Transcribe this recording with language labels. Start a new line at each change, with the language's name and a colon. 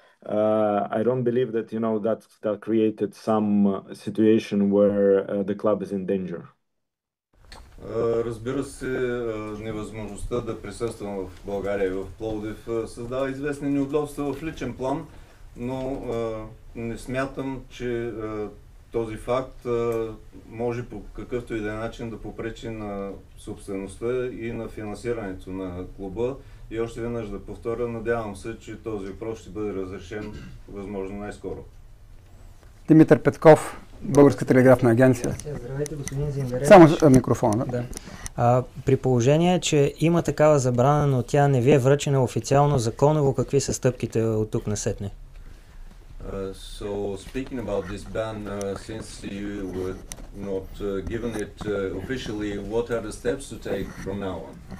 English: I don't believe that, you know, that created some situation where the club is in danger.
Bulgarian: Разбира се, невъзможността да присъствам в България и в Пловдив създава известни неудобства в личен план, но не смятам, че този факт може по какъвто и да е начин да попречи на собствеността и на финансирането на клуба. И още веднъж да повторя, надявам се, че този въпрос ще бъде разрешен възможно най-скоро. Димитър Петков, Българска телеграфна агенция. Здравейте, господин Зингаревич. Само микрофона. Да. При положение, че има такава забрана, но тя не ви е връчена официално, законово, какви са стъпките от тук насетне?
English: So speaking about this ban, since you were not given it officially, what are the steps to take from now on?